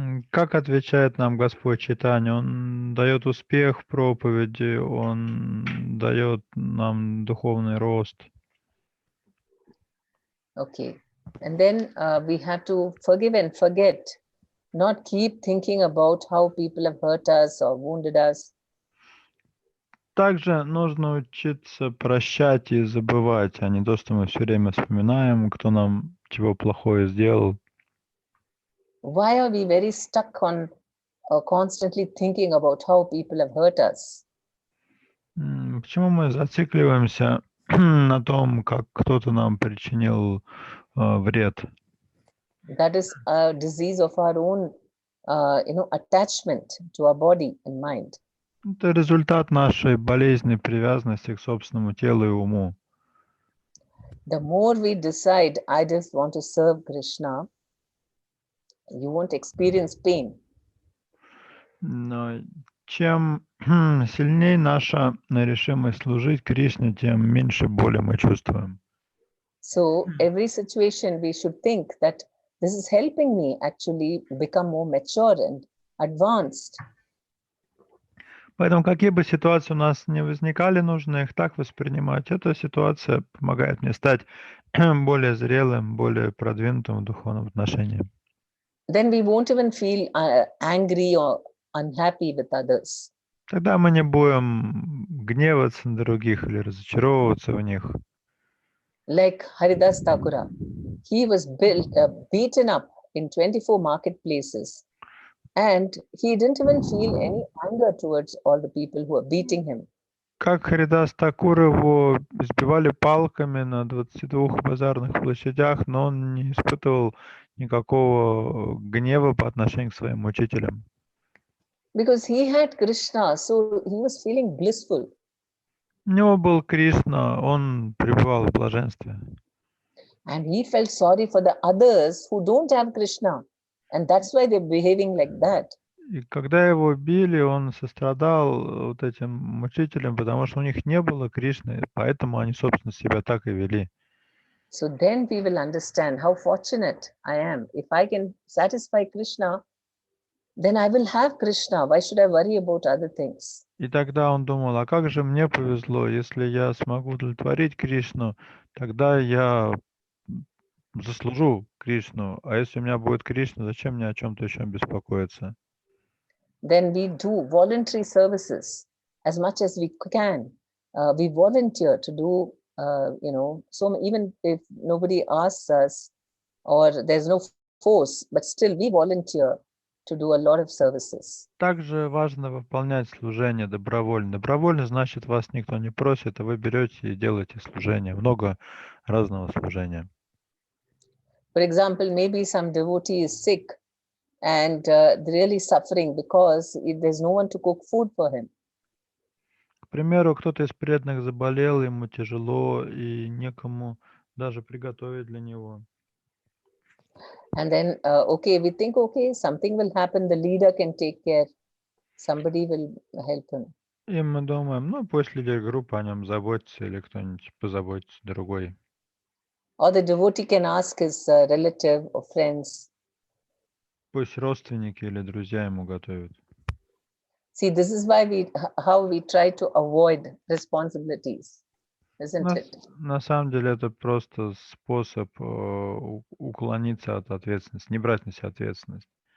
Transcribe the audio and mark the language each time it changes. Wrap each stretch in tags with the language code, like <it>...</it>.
<ru>Как отвечает нам Господь Чайтанья? Он дает успех в проповеди, Он дает нам духовный рост.</ru> <en>Okay. And then we have to forgive and forget, not keep thinking about how people have hurt us or wounded us.</en> <ru>Также нужно учиться прощать и забывать, а не то, что мы все время вспоминаем, кто нам чего плохое сделал.</ru> <en>Why are we very stuck on constantly thinking about how people have hurt us?</en> <ru>Почему мы зацикливаемся на том, как кто-то нам причинил вред?</ru> <en>That is a disease of our own, attachment to our body and mind.</en> <ru>Это результат нашей болезни, привязанности к собственному телу и уму.</ru> <en>The more we decide, I just want to serve Krishna, you won't experience pain.</en> <ru>Но чем сильнее наша решимость служить Кришне, тем меньше боли мы чувствуем.</ru> <en>So every situation we should think that this is helping me actually become more mature and advanced.</en> <ru>Поэтому какие бы ситуации у нас не возникали, нужно их так воспринимать. Эта ситуация помогает мне стать более зрелым, более продвинутым в духовном отношении.</ru> <en>Then we won't even feel angry or unhappy with others.</en> <ru>Тогда мы не будем гневаться на других или разочаровываться в них.</ru> <en>Like Haridas Thakura, he was beaten up in 24 marketplaces, and he didn't even feel any anger towards all the people who were beating him.</en> <ru>Как Харидас Такур, его избивали палками на 22 базарных площадях, но он не испытывал никакого гнева по отношению к своим учителям.</ru> <en>Because he had Krishna, so he was feeling blissful.</en> <ru>У него был Кришна, он пребывал в блаженстве.</ru> <en>And he felt sorry for the others who don't have Krishna. And that's why they're behaving like that.</en> <ru>И когда его били, он сострадал вот этим учителям, потому что у них не было Кришны, поэтому они, собственно, себя так и вели.</ru> <en>So then we will understand how fortunate I am. If I can satisfy Krishna, then I will have Krishna. Why should I worry about other things?</en> <ru>И тогда он думал, а как же мне повезло, если я смогу удовлетворить Кришну, тогда я заслужу Кришну, а если у меня будет Кришна, зачем мне о чем-то еще беспокоиться?</ru> <en>Then we do voluntary services as much as we can. We volunteer to do, so even if nobody asks us or there's no force, but still we volunteer to do a lot of services.</en> <ru>Также важно выполнять служение добровольно. Добровольно значит, вас никто не просит, а вы берете и делаете служение. Много разного служения.</ru> <en>For example, maybe some devotee is sick and really suffering because there's no one to cook food for him.</en> <ru>К примеру, кто-то из преданных заболел, ему тяжело, и некому даже приготовить для него.</ru> <en>And then, okay, we think, okay, something will happen, the leader can take care, somebody will help him.</en> <ru>И мы думаем, ну пусть лидер группы о нем заботится, или кто-нибудь позаботится другой.</ru> <en>Or the devotee can ask his relative or friends.</en> <ru>Пусть родственники или друзья ему готовят.</ru> <en>See, this is why how we try to avoid responsibilities, isn't it?</en> <ru>На самом деле это просто способ уклониться от ответственности, не брать на себя ответственность.</ru>